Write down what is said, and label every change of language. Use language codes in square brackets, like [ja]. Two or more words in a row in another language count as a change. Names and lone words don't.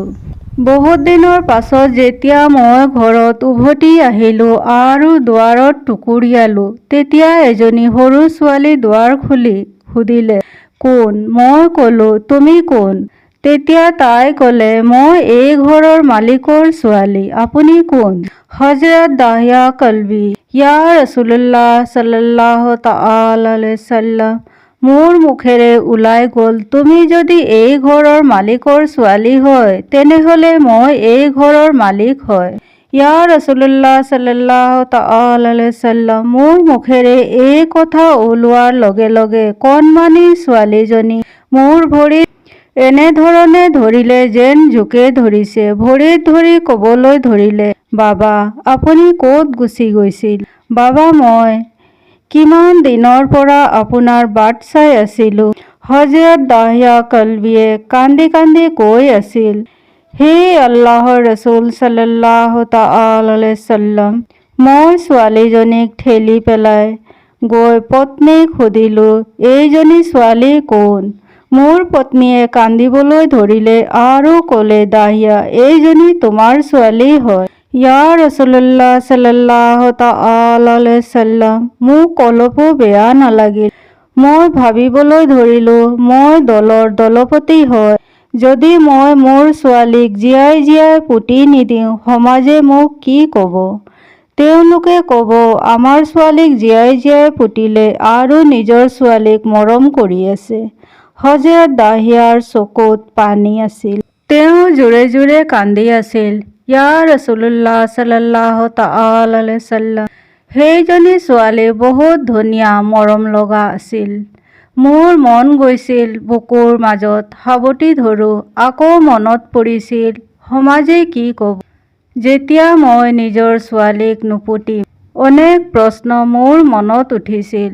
[as] বহুত দিনৰ পাছত যেতিয়া মই ঘৰত উভতি আহিলোঁ আৰু দুৱাৰত টুকুৰিয়ালোঁ, তেতিয়া এজনী সৰু ছোৱালী দুৱাৰ খুলি সুধিলে, কোন? মই ক'লো, তুমি কোন? তেতিয়া তাই ক'লে, মই এই ঘৰৰ মালিকৰ ছোৱালী, আপুনি কোন? হজৰত দাহিয়া কলবী, [ar] يا رسول الله صلى الله تعالى عليه وسلم, [as] মোৰ মুখেৰে ওলাই গ'ল, তুমি যদি এই ঘৰৰ মালিকৰ ছোৱালী হয় তেনেহ'লে মই এই ঘৰৰ মালিক হয়। [ar] يا رسول الله صلى الله تعالى عليه وسلم, [as] মোৰ মুখেৰে এই কথা ওলোৱাৰ লগে লগে কণমানি ছোৱালীজনী মোৰ ভৰিত এনেধৰণে ধৰিলে যেন জোকে ধৰিছে। ভৰিত ধৰি ক'বলৈ ধৰিলে, বাবা, আপুনি ক'ত গুচি গৈছিল? বাবা, মই কিমান দিনৰ পৰা আপোনাৰ বাট চাই আছিলোঁ। হজৰত দাহিয়া কলবীয়ে কান্দি কান্দি কৈ আছিল, হে আল্লাহৰ ৰছুল [ar] صلى الله تعالى عليه وسلم, [as] মই ছোৱালীজনীক ঠেলি পেলাই গৈ পত্নীক সুধিলোঁ, এইজনী ছোৱালী কোন? মোৰ পত্নীয়ে কান্দিবলৈ ধৰিলে আৰু ক'লে, দাহিয়া, এইজনী তোমাৰ ছোৱালী হয়। [ar] يا رسول الله صلى الله تعالى عليه وسلم, [as] মোক অলপো বেয়া নালাগিল। মই ভাবিবলৈ ধৰিলোঁ, মই দলৰ দলপতি হয়। যদি মই মোৰ ছোৱালীক জীয়াই জীয়াই পুতি নিদিওঁ, সমাজে মোক কি ক'ব? তেওঁলোকে ক'ব, আমাৰ ছোৱালীক জীয়াই জীয়াই পুতিলে আৰু নিজৰ ছোৱালীক মৰম কৰি আছে। হযৰত দাহিয়াৰ চকুত পানী আছিল। তেওঁ জোৰে জোৰে কান্দি আছিল। [ar] يا رسول الله صلى الله تعالى عليه وسلم, [as] সেইজনী ছোৱালী বহুত ধুনীয়া, মৰম লগা আছিল। মোৰ মন গৈছিল বুকুৰ মাজত সাৱটি ধৰোঁ। আকৌ মনত পৰিছিল, সমাজে কি ক'ব যেতিয়া মই নিজৰ ছোৱালীক নুপুতিম? অনেক প্ৰশ্ন মোৰ মনত উঠিছিল।